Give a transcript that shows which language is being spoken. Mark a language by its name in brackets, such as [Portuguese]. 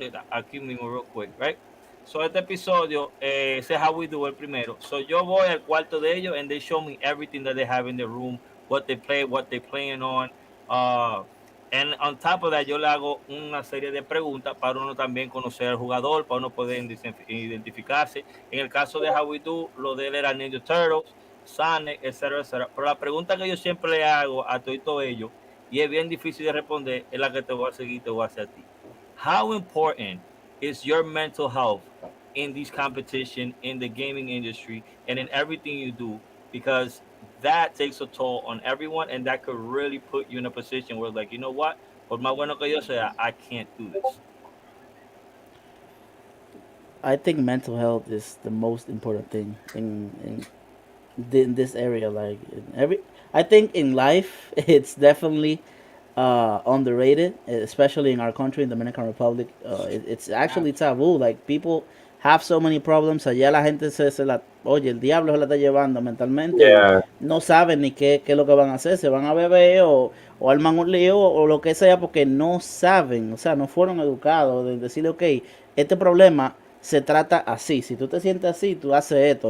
[Spanish] Aquí mismo, [English] real quick, right? So, [Spanish] este episodio, ese es how we do el primero. [English] So, [Spanish] yo voy al cuarto de ellos, [English] and they show me everything that they have in the room, what they play, what they playing on. And on top of that, [Spanish] yo le hago una serie de preguntas para uno también conocer al jugador, para uno poder identificarse. En el caso de How We Do, lo de él era Ninja Turtles, Sonic, etcétera, etcétera. Pero la pregunta que yo siempre le hago a todos ellos, y es bien difícil de responder, es la que te voy a seguir, te voy a hacer a ti. [English] How important is your mental health in this competition, in the gaming industry, and in everything you do? Because that takes a toll on everyone, and that could really put you in a position where, like, you know what? [Spanish] Por más bueno que yo sea, [English] I can't do this. I think mental health is the most important thing in this area. Like I think in life, it's definitely underrated, especially in our country, in the Dominican Republic. It's actually taboo. Like, people have so many problems. [Spanish] Allá la gente oye, el diablo se la está llevando mentalmente. [English] Yeah. [Spanish] No saben ni qué es lo que van a hacer. Se van a beber o arman un lío o lo que sea, porque no saben, o sea, no fueron educados de decirle, ok, este problema se trata así. Si tú te sientes así, tú haces esto.